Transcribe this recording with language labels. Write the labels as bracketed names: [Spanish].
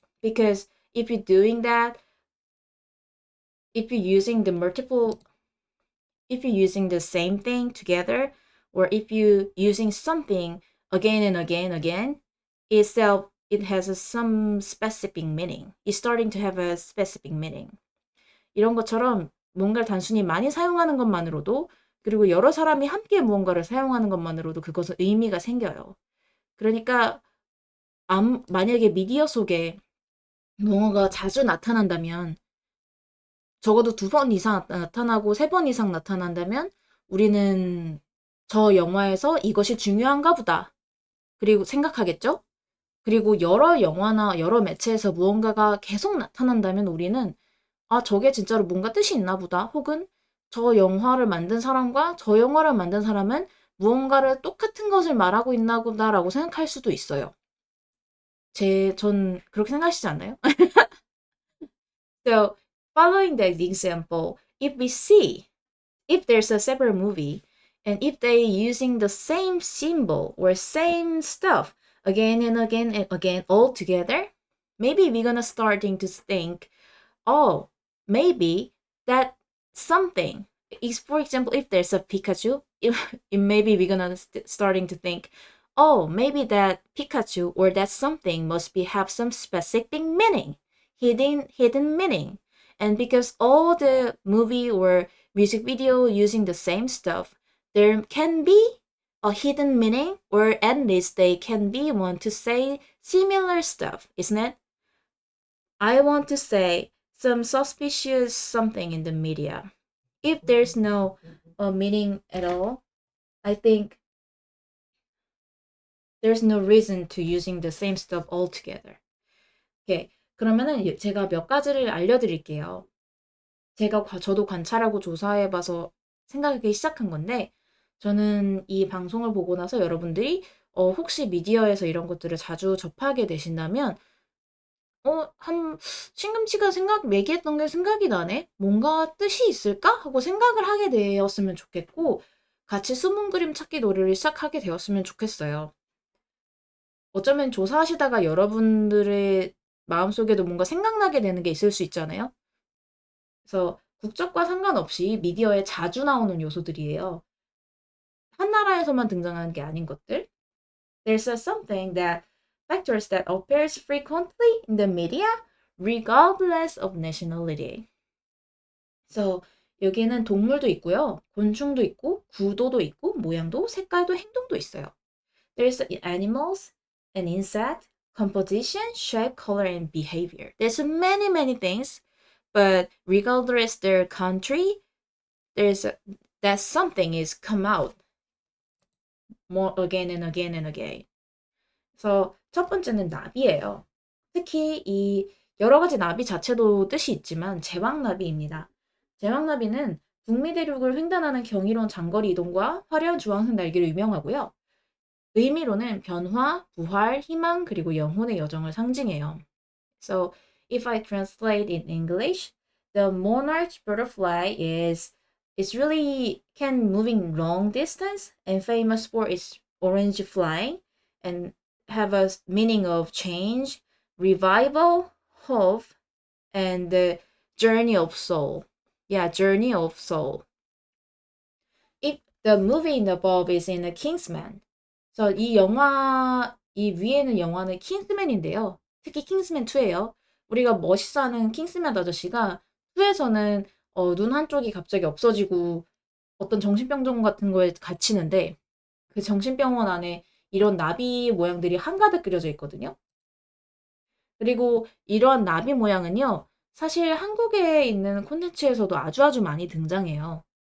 [English] Because if you're doing that, if you're using the multiple, if you're using the same thing together, or if you're using something again and again and again, itself it has some specific meaning. It's starting to have a specific meaning. [Korean] 이런 것처럼 뭔가를 단순히 많이 사용하는 것만으로도, 그리고 여러 사람이 함께 무언가를 사용하는 것만으로도 그것은 의미가 생겨요. 그러니까 만약에 미디어 속에 무언가가 자주 나타난다면, 적어도 2번 이상 나타나고 3번 이상 나타난다면 우리는 저 영화에서 이것이 중요한가 보다. 그리고 생각하겠죠? 그리고 여러 영화나 여러 매체에서 무언가가 계속 나타난다면 우리는 아, 저게 진짜로 뭔가 뜻이 있나 보다. 혹은 저 영화를 만든 사람과 저 영화를 만든 사람은 무언가를 똑같은 것을 말하고 있나 보다라고 생각할 수도 있어요. 전 그렇게 생각하시지 않나요? [English] So, following that example, if there's a separate movie, and if they using the same symbol or same stuff again and again and again all together, maybe we're gonna starting to think, oh, maybe that something is, for example, if there's a Pikachu, maybe we're gonna starting to think, oh, maybe that Pikachu or that something must be have some specific meaning, hidden meaning. And because all the movie or music video using the same stuff, there can be a hidden meaning, or at least they can be want to say similar stuff, isn't it? I want to say some suspicious something in the media. If there's no meaning at all, I think there's no reason to using the same stuff altogether. [Korean] 오케이. 그러면은 제가 몇 가지를 알려드릴게요. 저도 관찰하고 조사해봐서 생각하기 시작한 건데, 저는 이 방송을 보고 나서 여러분들이 혹시 미디어에서 이런 것들을 자주 접하게 되신다면, 신금치가 얘기했던 게 생각이 나네? 뭔가 뜻이 있을까? 하고 생각을 하게 되었으면 좋겠고, 같이 숨은 그림 찾기 놀이를 시작하게 되었으면 좋겠어요. 어쩌면 조사하시다가 여러분들의 마음속에도 뭔가 생각나게 되는 게 있을 수 있잖아요? 그래서 국적과 상관없이 미디어에 자주 나오는 요소들이에요. 한 나라에서만 등장하는 게 아닌 것들. [English] There's something that factors that appears frequently in the media regardless of nationality. [Korean] So 여기에는 동물도 있고요. 곤충도 있고, 구도도 있고, 모양도, 색깔도, 행동도 있어요. [English] There's animals, an insect, composition, shape, color, and behavior. There's many things, but regardless their country, that something is come out more again and again and again. [Korean] 그래서 첫 번째는 나비예요. 특히 이 여러 가지 나비 자체도 뜻이 있지만 제왕나비입니다. 제왕나비는 북미 대륙을 횡단하는 경이로운 장거리 이동과 화려한 주황색 날개로 유명하고요. 의미로는 변화, 부활, 희망, 그리고 영혼의 여정을 상징해요. [English] So, if I translate in English, the monarch butterfly is really can moving long distance and famous for its orange flying and have a meaning of change, revival, hope, and the journey of soul. Yeah, journey of soul. If the movie in the above is in a Kingsman, [Korean] 그래서 이 위에 있는 영화는 킹스맨인데요. 특히 킹스맨 2예요. 우리가 멋있어하는 킹스맨 아저씨가 2에서는 눈 한쪽이 갑자기 없어지고 어떤 정신병원 같은 거에 갇히는데, 그 정신병원 안에 이런 나비 모양들이 한가득 그려져 있거든요. 그리고 이러한 나비 모양은요, 사실 한국에 있는 콘텐츠에서도 아주 많이 등장해요.